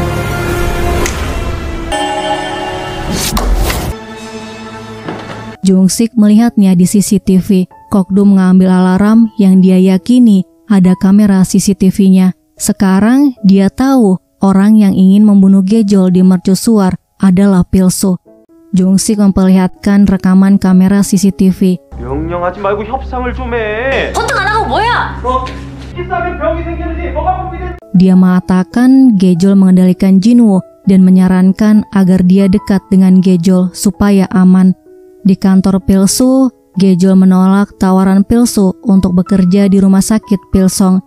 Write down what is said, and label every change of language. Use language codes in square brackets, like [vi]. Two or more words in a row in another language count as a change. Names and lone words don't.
[id] Jungsik melihatnya di CCTV. Kokdu mengambil alarm yang dia yakini ada kamera CCTV-nya. Sekarang dia tahu orang yang ingin membunuh Gejol di mercusuar adalah Pilsu. Jungsik memperlihatkan rekaman kamera CCTV. [ko] 명령하지 말고 협상을 좀 해. 버튼 안 하고 뭐야? [id] Dia mengatakan Gejol mengendalikan Jinwoo dan menyarankan agar dia dekat dengan Gejol supaya aman. Di kantor Pilsu, Gejol menolak tawaran Pilsu untuk bekerja di rumah sakit Pilsong.